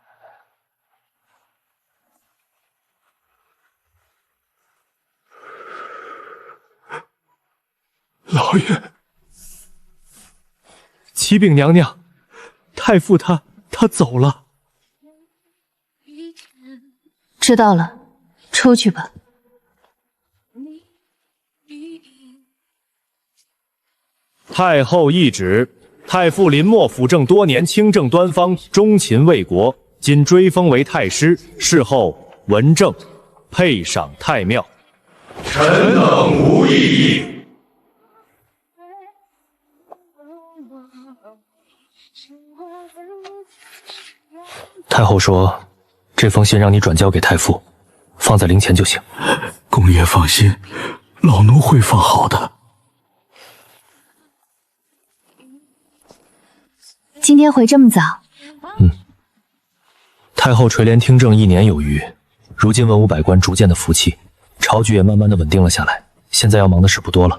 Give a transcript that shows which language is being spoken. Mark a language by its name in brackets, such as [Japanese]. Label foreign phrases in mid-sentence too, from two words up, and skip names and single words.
[Chinese] 老爺，启禀娘娘，太傅他走了。知道了，出去吧。太后懿旨：太傅林默辅政多年，清正端方，忠勤為國，今追封為太師，事後文正，配賞太廟。臣等無異議。太后說，這封信讓你轉交給太傅，放在靈前就行。公爺放心，老奴會放好的。今天回這麼早？太后垂簾聽政1年有餘，如今文武百官逐漸的服氣，朝局也慢慢的穩定了下來，現在要忙的事不多了。